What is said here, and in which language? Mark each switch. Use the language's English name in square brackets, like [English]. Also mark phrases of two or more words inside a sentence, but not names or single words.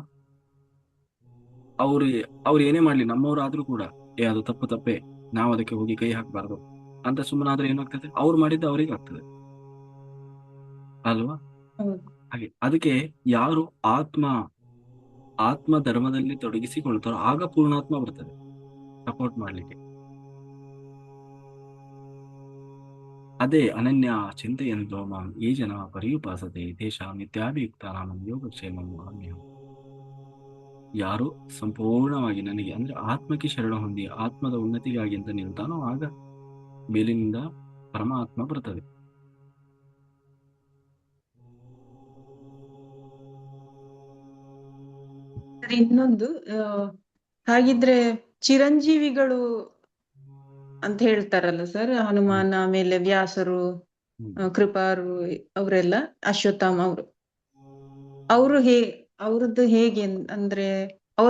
[Kannada] ಅವ್ರು ಅವ್ರು ಏನೇ ಮಾಡ್ಲಿ, ನಮ್ಮವರಾದ್ರೂ ಕೂಡ ಅದು ತಪ್ಪೇ, ನಾವು ಅದಕ್ಕೆ ಹೋಗಿ ಕೈ ಹಾಕಬಾರ್ದು ಅಂತ ಸುಮ್ಮನಾದ್ರೆ ಏನಾಗ್ತದೆ, ಅವ್ರು ಮಾಡಿದ್ದು ಅವ್ರಿಗೆ ಆಗ್ತದೆ ಅಲ್ವಾ. ಹೌದು. ಹಾಗೆ ಅದಕ್ಕೆ ಯಾರು ಆತ್ಮ ಧರ್ಮದಲ್ಲಿ ತೊಡಗಿಸಿಕೊಳ್ತಾರೋ ಆಗ ಪೂರ್ಣಾತ್ಮ ಬರ್ತದೆ ಸಪೋರ್ಟ್ ಮಾಡ್ಲಿಕ್ಕೆ. [Sanskrit] ಅದೇ ಅನನ್ಯ ಚಿಂತೆಯಂತೋ ಮಾಂ ಯೇ ಜನ ಪರ್ಯುಪಾಸತೆ ತೇಷಾಂ ನಿತ್ಯಾಭಿಯುಕ್ತಾನಾಂ ಯೋಗಕ್ಷೇಮಂ ಅನ್ಯಂ. [Kannada] ಯಾರು ಸಂಪೂರ್ಣವಾಗಿ ನನಗೆ ಅಂದ್ರೆ ಆತ್ಮಕ್ಕೆ ಶರಣ ಹೊಂದಿ ಆತ್ಮದ ಉನ್ನತಿಗಾಗಿ ಅಂತ ನಿಲ್ತಾನೋ ಆಗ ಮೇಲಿನಿಂದ ಪರಮಾತ್ಮ ಬರ್ತದೆ. ಸರ್, ಇನ್ನೊಂದು ಹಾಗಿದ್ರೆ ಚಿರಂಜೀವಿಗಳು ಅಂತ ಹೇಳ್ತಾರಲ್ಲ ಸರ್, ಹನುಮಾನ್, ಆಮೇಲೆ ವ್ಯಾಸರು, ಕೃಪಾರು, ಅವರೆಲ್ಲ, ಅಶ್ವತ್ಥಾಮ ಅವರು ಅವ್ರದ್ದು ಹೇಗೆ ಅಂದ್ರೆ ಅವ್ರ